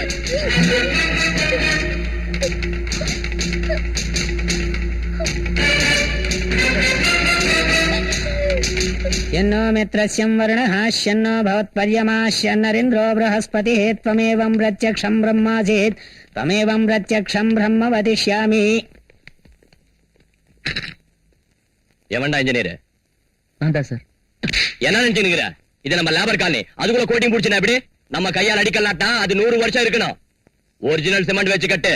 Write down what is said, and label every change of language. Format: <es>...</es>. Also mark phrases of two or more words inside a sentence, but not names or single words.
<sa>यन्नो मित्रस्यं वर्णः शन्नो भवत्पर्यमा शन्नरिन्द्रो बृहस्पतिः त्वमेवं प्रत्यक्षं ब्रह्मासीत् त्वमेवं प्रत्यक्षं ब्रह्म वदिष्यामि.</sa> <ta>எவன்டா இன்ஜினியர்? நான் தான் சார். என்ன நினைச்சுக்கிற? இது நம்ம</ta> <en>labour colony.</en> <ta>அதுக்குள்ள கோட்டிங் புடிச்சுனா எப்படி? நம்ம கையால் அடிக்கலாட்டா அது 100 வருஷம் இருக்கணும்.</ta> <en>original cement</en> <ta>வச்சு கட்டு.</ta>